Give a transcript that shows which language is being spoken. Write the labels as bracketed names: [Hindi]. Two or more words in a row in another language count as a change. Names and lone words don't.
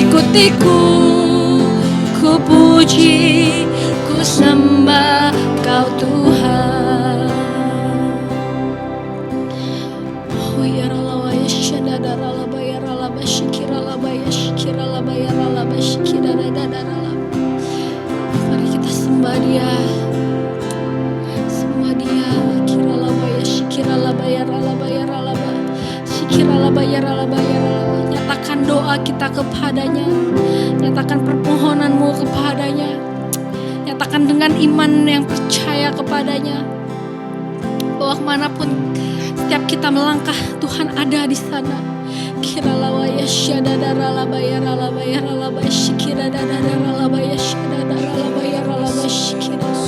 [Indonesian] hatiku, ku puji, ku sembah Kau Tuhan. Oh ya rala ya shadada rala bayar rala bashikira rala bayar shikira rala bayar rala bashikira rala rala. Mari kita sembah Dia, sembah Dia. Kira rala bayar shikira rala bayar rala bayar rala shikira rala bayar rala bayar rala. Nyatakan doa kita kepadanya, nyatakan permohonanmu kepadanya, nyatakan dengan iman yang percaya kepadanya, bahwa kemanapun setiap kita melangkah, Tuhan ada di sana. Kira lawaya syadada ralabaya ralabaya ralabaya shikira dadada ralabaya syadada ralabaya ralabaya shikira.